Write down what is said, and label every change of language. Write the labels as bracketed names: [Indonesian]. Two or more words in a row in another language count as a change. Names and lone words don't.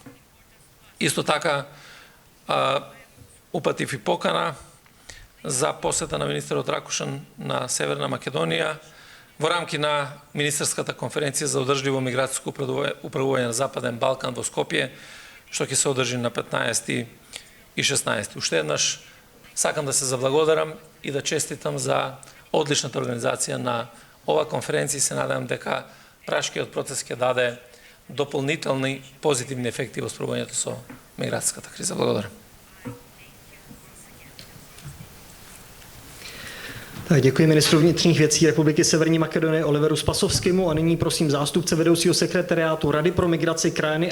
[Macedonian] Исто така упатив и покана за посета на министерот Ракушан на Северна Македонија во рамки на Министерската конференција за одржливо миграцијско управување на Западен Балкан во Скопје, што ќе се одржи на 15 и 16. Уште еднаш сакам да се заблагодарам и да честитам за одличната организација на ова конференција и се надевам дека Прашкиот процес ќе даде дополнителни позитивни ефекти во справувањето со миграцијската криза. Благодарам. [Czech] Tak děkuji ministru vnitřních věcí Republiky Severní Makedonie Oliveru Spasovskému a nyní prosím zástupce vedoucího sekretariátu Rady pro migraci krajiny.